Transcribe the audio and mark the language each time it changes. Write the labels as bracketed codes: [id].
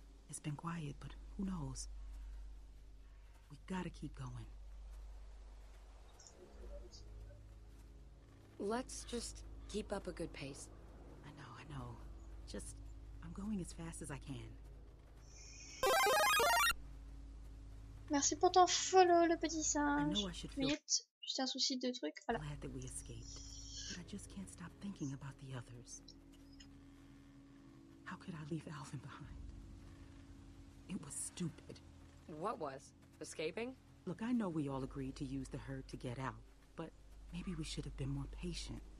[en] It's been quiet, but who knows? We gotta keep going. Let's just keep up a good pace. I know. Just, I'm going as fast as I can. [fr] Merci pour ton follow, le petit singe. [en] I know I should feel [fr] Vite, juste un souci de truc. Voilà. [en] glad that we escaped, but I just can't stop thinking about the others. How could I leave Alvin behind? It was stupid. What was? Escaping? Look, I know we all agreed to use the herd to get out, but maybe we should have been more patient.